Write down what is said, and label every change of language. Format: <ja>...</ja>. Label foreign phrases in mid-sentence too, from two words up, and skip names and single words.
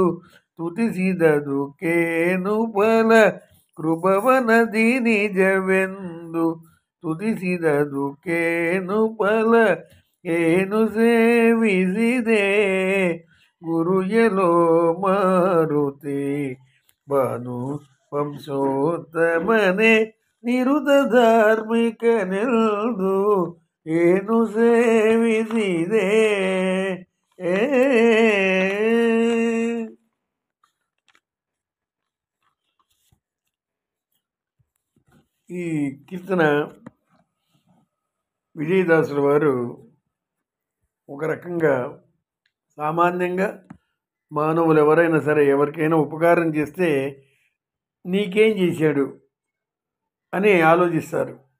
<kn>ತುತಿಸಿದದು ಕೇನು ಬಲ ಕೃಪವನದಿ ನಿಜವೆಂದು ತುತಿಸಿದದು ಕೇನು ಬಲ ಏನು ಸೇವಿಸಿದೆ ಗುರುಯಲೋ ಮಾರುತಿ ಭಾನು ವಂಶೋತ್ತಮನೆ ನಿರುತ ಧಾರ್ಮಿಕ ನಿಲ್ದು ಏನು ಸೇವಿಸಿದೆ</kn> <te>ఈ కీర్తన విజయదాసుల వారు ఒక రకంగా సామాన్యంగా మానవులు ఎవరైనా సరే ఎవరికైనా ఉపకారం చేస్తే నీకేం చేశాడు అని ఆలోచిస్తారు.</te>